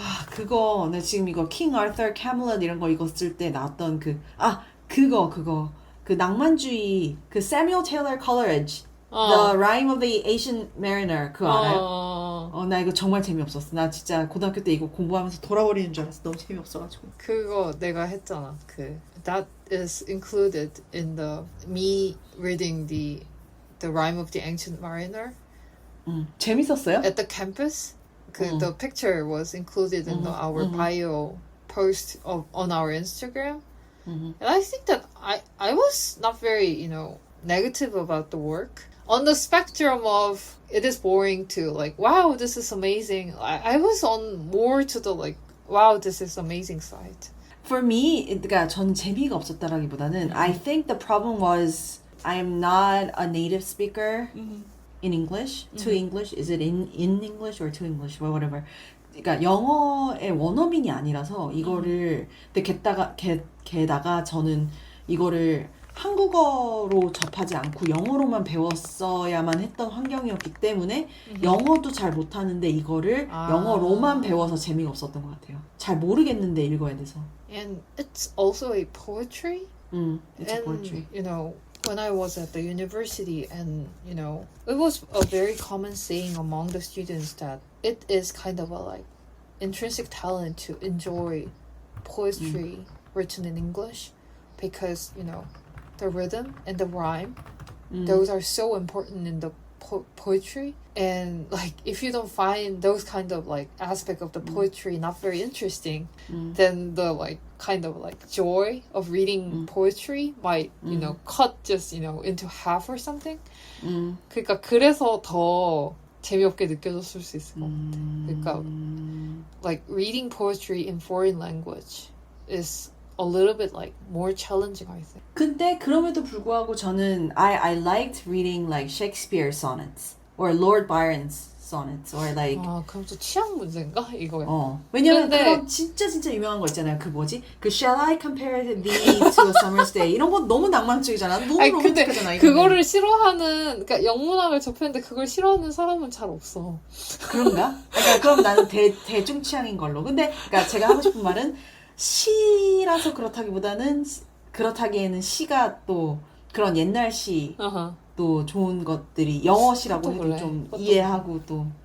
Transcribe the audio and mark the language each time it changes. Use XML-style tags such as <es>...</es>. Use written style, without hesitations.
<ko>그거 나 지금 이거 King Arthur, Camelot 이런 거 읽었을 때 나왔던 그거 그 낭만주의 그 Samuel Taylor Coleridge The Rime of the Ancient Mariner 그거 알아요? 나 이거 정말 재미없었어. 나 진짜 고등학교 때 이거 공부하면서 돌아버리는 줄 알았어. 너무 재미없어가지고. 그거 내가 했잖아.</ko> <en>That is included in me reading the Rime of the Ancient Mariner.</en> <ko>재밌었어요?</ko> <en>At the campus. The picture was included in our bio post on our Instagram. And I think that I was not very, negative about the work. On the spectrum of it is boring to like, wow, this is amazing. I was on more to the like, wow, this is amazing side. For me,</en> <ko>그러니까 전 재미가 없었다라기보다는</ko> <en>I think the problem was I'm not a native speaker in English. To English? Is it in English or to English? Well, whatever.</en> <ko>그러니까 영어의 원어민이 아니라서 이거를 근데 게다가 저는 이거를 한국어로 접하지 않고 영어로만 배웠어야만 했던 환경이었기 때문에 영어도 잘 못하는데 이거를 영어로만 배워서 재미가 없었던 것 같아요. 잘 모르겠는데 읽어야 돼서.</ko> <en>And it's also a poetry. It's a poetry. When I was at the university and, it was a very common saying among the students that it is kind of a like intrinsic talent to enjoy poetry written in English because, the rhythm and the rhyme, those are so important in the poetry. And like, if you don't find those kind of like aspect of the poetry not very interesting, then the like kind of like joy of reading poetry might, cut just, into half or something.</en> <ko>그러니까 그래서 더 재미없게 느껴졌을 수 있을 것 같아. 그러니까</ko> <en>like reading poetry in foreign language is a little bit like more challenging, I think.</en> <ko>근데 그럼에도 불구하고 저는</ko> <en>I liked reading like Shakespeare sonnets or Lord Byron's sonnets or like</en> <ko>그럼 또 취향 문제인가 이거야? 왜냐면 그런 진짜 유명한 거 있잖아요. 그 뭐지? 그</ko> <en>Shall I compare thee to a summer's day</en> <ko>이런 거 너무 낭만주의잖아. 너무 로맨틱하잖아. 그거를 싫어하는 그러니까 영문학을 접했는데 그걸 싫어하는 사람은 잘 없어. 그런가? 그러니까 그럼 나는 대중 취향인 걸로. 근데 그러니까 제가 하고 싶은 말은 시라서 그렇다기에는 시가 또 그런 옛날 시 또 좋은 것들이 영어 시라고 해도 좀 이해하고 또.</ko>